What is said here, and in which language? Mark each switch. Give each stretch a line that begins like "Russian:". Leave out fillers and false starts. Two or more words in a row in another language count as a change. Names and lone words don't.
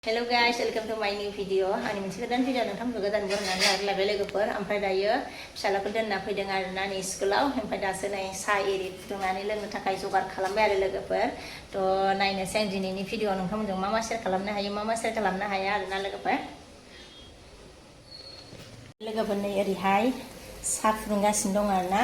English: Hello guys, welcome to my new video.
Bodo: Ani moनसे गोदान भिडिअ नोंथांमोनखौ गोदान बरायनानै लाबोलायबाय लोगोफोर. ओमफ्राय दायो फिसालाखौ दोनना फैदों आरोना नै स्कुलाव. ओमफ्राय दासो नै साहा एरि फुदुंनानै लोंनो थाखाय जगार खालामबाय आरो लोगोफोर. थ' नायनोसै आं दिनैनि भिडिअ नोंथांमोनजों मा मा शेयार खालामनो हायो मा मा शेयार खालामनो हाया आरोना लोगोफोर. लोगोफोर नै ओरैहाय साहा फुदुंगासिनो दं आरोना.